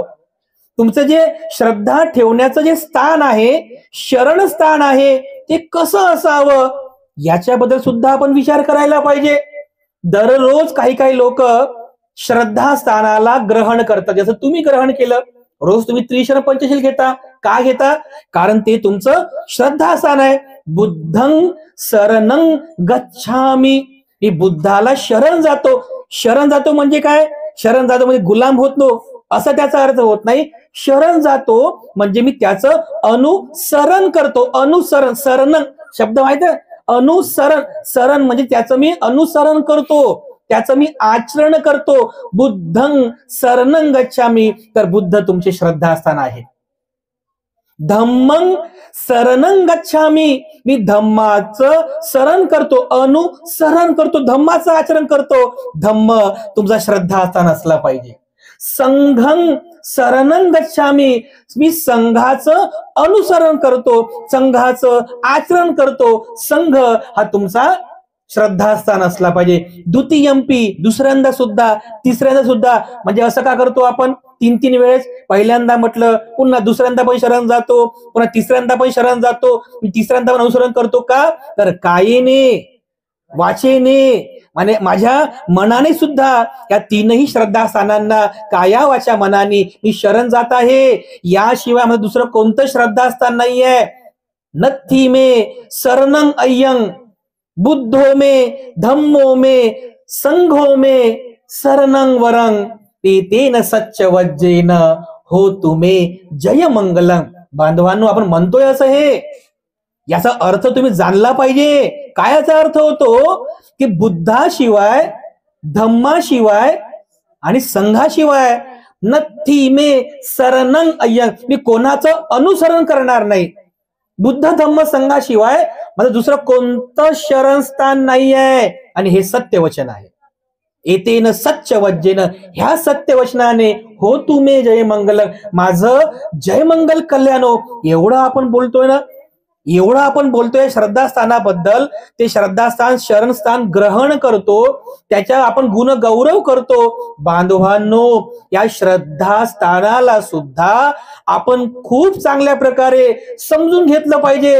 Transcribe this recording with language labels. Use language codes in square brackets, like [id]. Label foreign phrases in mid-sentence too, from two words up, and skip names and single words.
[mr] तुमचं जे श्रद्धा ठेवण्याचं जे स्थान आहे, शरण स्थान आहे, ते कसं असावं याच्याबद्दल सुद्धा आपण विचार करायला पाहिजे. दररोज काही काही लोक श्रद्धास्थानाला ग्रहण करतात. जसं तुम्ही ग्रहण केलं, रोज तुम्ही त्रिशरण पंचशील घेता. का घेता? कारण ते तुमचं श्रद्धास्थान आहे. [pi] बुद्धं शरणं गच्छामि, [mr] मी बुद्धाला शरण जातो. शरण जातो म्हणजे काय? शरण जातो म्हणजे गुलाम होतो असं त्याचा अर्थ होत नाही. शरण जातो म्हणजे मी त्याचं अनुसरण करतो. अनुसरण, शरण शब्द माहित आहे? अनुसरण, शरण म्हणजे त्याचं मी अनुसरण करतो, त्याचं मी आचरण करतो. [pi] बुद्धं शरणं गच्छामि, [mr] तर बुद्ध तुमचे श्रद्धास्थान आहे. [pi] धम्मं शरणं गच्छामि, [mr] मी धम्माचं शरण करतो, अनुसरण करतो, धम्माचं आचरण करतो. धम्म तुमचा श्रद्धास्थान असला पाहिजे. [pi] संघं शरणं गच्छामि, [mr] मी संघाचं अनुसरण करतो, संघाचं आचरण करतो. संघ हा तुमचा श्रद्धास्थान असला पाहिजे. द्वितीयंपी, दुसऱ्यांदा सुद्धा, तिसऱ्यांदा सुद्धा. म्हणजे असं का करतो आपण? तीन तीन वेळेस, पहिल्यांदा म्हटलं, पुन्हा दुसऱ्यांदा पण शरण जातो, पुन्हा तिसऱ्यांदा पण शरण जातो, तिसऱ्यांदा पण अनुसरण करतो. का? तर कायेने, वाचेने, म्हणजे माझ्या मनाने सुद्धा या तीनही श्रद्धास्थानांना, काया वाचा मनाने मी शरण जात आहे. याशिवाय मला दुसरं कोणतं श्रद्धास्थान नाहीये. [pi] नथी मे शरणं अय्यं, बुद्धो मे, धम्मो मे, संघो मे शरणं वरं, तेन सच्च वज्जेन हो तुमे जय मंगलम. [mr] बांधवांनो, आपण म्हणतोय असं हे, याचा अर्थ तुम्ही जाणला पाहिजे. काय याचा अर्थ होतो? की बुद्धाशिवाय, धम्माशिवाय आणि संघाशिवाय, [pi] नथी मे शरणं अय्यं, [mr] मी कोणाचं अनुसरण करणार नाही. बुद्ध धम्म संघाशिवाय माझं दुसरं कोणतं शरणस्थान नाही आहे. आणि हे सत्यवचन आहे. [pi] एतेन सच्च वज्जेन, [mr] ह्या सत्यवचनाने [pi] हो तुमे जय मंगल, [mr] माझं जय मंगल कल्याणो. एवढं आपण बोलतोय ना, एवढं आपण बोलतोय श्रद्धास्थानाबद्दल. ते श्रद्धास्थान, शरणस्थान ग्रहण करतो, त्याच्या आपण गुण गौरव करतो. बांधवांनो, या श्रद्धास्थानाला सुद्धा आपण खूप चांगल्या प्रकारे समजून घेतलं पाहिजे.